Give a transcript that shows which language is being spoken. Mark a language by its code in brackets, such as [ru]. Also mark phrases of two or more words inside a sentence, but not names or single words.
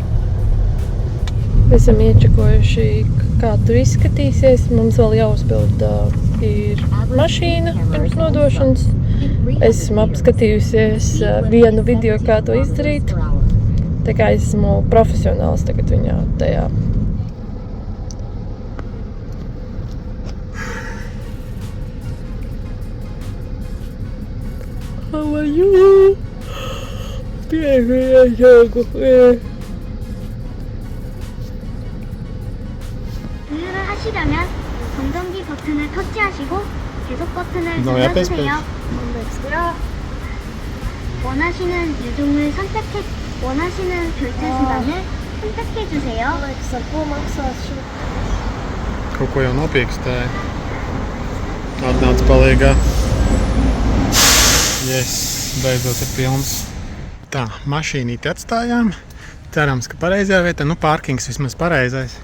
[lv] Esam iečakojuši, kā tur izskatīsies. Mums vēl jāuzpild ir mašīna pirms nodošanas. Esmu apskatījusies vienu video, kā to izdarīt. Tā kā esmu profesionāls tagad viņā tajā. [en] How are you? [lv] Pienāku. [ko] 우유를 하시려면 건전기 버튼을 터치하시고 계속 버튼을 너 옆에 눌러주세요. 원하시는 유종을 원하시는 결제 수단을 선택해주세요. [lv] Kaut ko jau nopīkstēja. Atnāc palīgā. Yes, beidzot ir pilns. Tā, mašīnīti atstājām. Cerams, ka pareizajā vietā, nu pārkings vismaz pareizais.